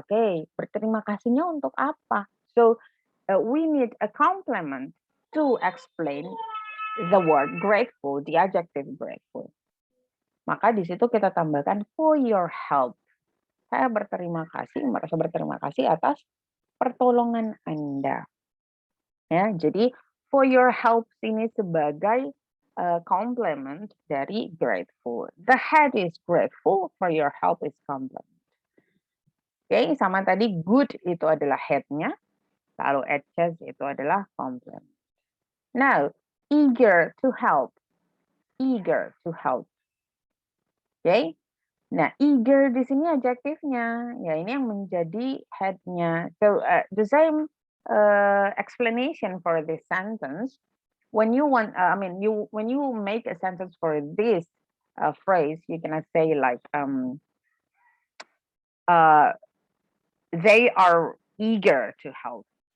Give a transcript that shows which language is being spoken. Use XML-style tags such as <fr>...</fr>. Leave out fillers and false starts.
<id>Oke, berterima kasihnya untuk apa?</id> <en>So, we need a complement to explain the word grateful, the adjective grateful.</en> <id>Maka di situ kita tambahkan</id> <en>for your help.</en> <id>Saya berterima kasih, merasa berterima kasih atas pertolongan Anda. Ya, jadi</id> <en>for your help</en> <id>ini sebagai complement dari grateful.</id> <en>The head is grateful, for your help is complement.</en> <id>Oke, sama tadi good itu adalah head-nya, lalu adjust itu adalah complement.</id> <en>Now, eager to help. Eager to help. Oke.</en> <id>Nah, eager di sini adjektifnya. Ya, ini yang menjadi head-nya.</id> <en>So, the same explanation for this sentence. When you want, when you make a sentence for this phrase, you can say like, they are eager to help.</en>